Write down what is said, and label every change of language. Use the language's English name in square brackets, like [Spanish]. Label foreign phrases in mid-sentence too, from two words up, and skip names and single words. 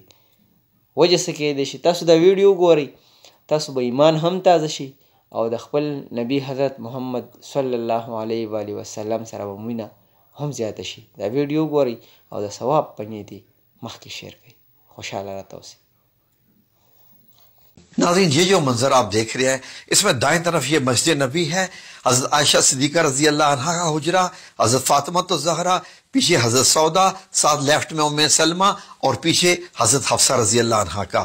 [Pashto] وجه څه کیدی شي؟ تاسو دا ویډیو وګورئ، تاسو به ایمان هم تازه شي او د خپل نبي حضرت محمد [Arabic] صلی الله علیه و آله وسلم [Pashto] سره به مینه هم زیاته شي. دا ویډیو وګورئ او د ثواب په نیت یې مخکې شیر کړئ. خوشحاله راته اوسئ. [Urdu] ناظرین، یہ جو منظر آپ دیکھ رہے ہیں اس میں دائیں طرف یہ مسجد نبی ہے، حضرت عائشہ صدیقہ [Arabic] رضی اللہ عنہا [Urdu] کا حجرہ، حضرت فاطمہ الزہرا، پیچھے حضرت سودا، ساتھ لیفٹ میں ام سلمہ اور پیچھے حضرت حفصہ [Arabic] رضی اللہ عنہا [Urdu] کا.